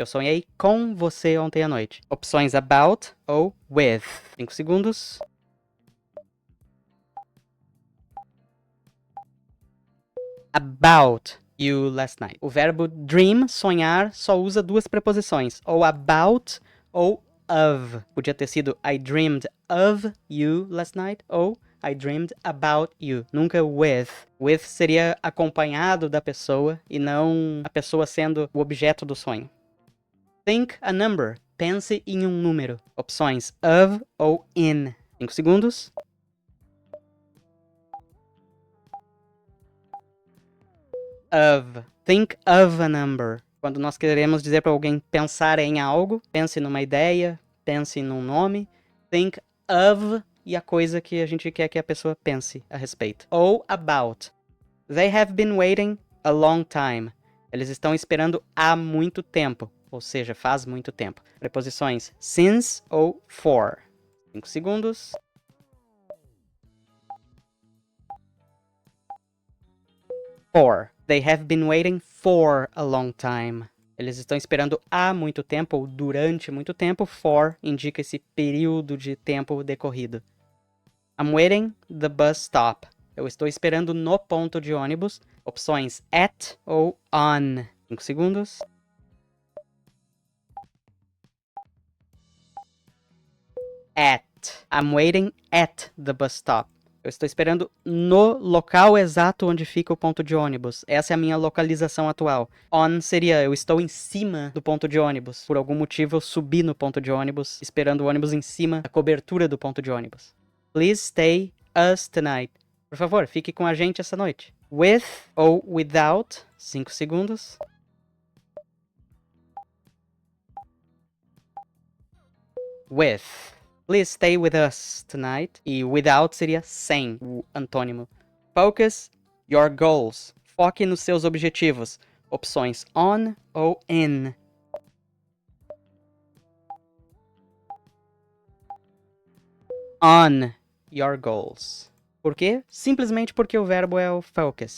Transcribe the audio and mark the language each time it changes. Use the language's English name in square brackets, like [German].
[Portuguese] Eu sonhei com você ontem à noite. Opções about ou with. 5 segundos. [English] About you last night. [Portuguese] O verbo dream, sonhar, só usa duas preposições, ou about ou of. Podia ter sido [English] I dreamed of you last night ou I dreamed about you. [Portuguese] Nunca with. With seria acompanhado da pessoa e não a pessoa sendo o objeto do sonho. [English] Think a number. [Portuguese] Pense em um número. Opções of ou in. 5 segundos. [English] Of. Think of a number. [Portuguese] Quando nós queremos dizer para alguém pensar em algo, pense numa ideia, pense num nome, think of e a coisa que a gente quer que a pessoa pense a respeito. Ou about. [English] They have been waiting a long time. [Portuguese] Eles estão esperando há muito tempo, ou seja, faz muito tempo. Preposições since ou for. 5 segundos. [English] For. They have been waiting for a long time. [Portuguese] Eles estão esperando há muito tempo, ou durante muito tempo. For indica esse período de tempo decorrido. [English] I'm waiting the bus stop. [Portuguese] Eu estou esperando no ponto de ônibus. Opções at ou on. 5 segundos. [English] At. I'm waiting at the bus stop. [Portuguese] Eu estou esperando no local exato onde fica o ponto de ônibus. Essa é a minha localização atual. On seria eu estou em cima do ponto de ônibus. Por algum motivo eu subi no ponto de ônibus, esperando o ônibus em cima da cobertura do ponto de ônibus. [English] Please stay us tonight. [Portuguese] Por favor, fique com a gente essa noite. With ou without. 5 segundos. [English] With. Please stay with us tonight. [Portuguese] E without seria sem, o antônimo. [English] Focus your goals. [Portuguese] Foque nos seus objetivos. Opções on ou in. [English] On your goals. [Portuguese] Por quê? Simplesmente porque o verbo é o focus.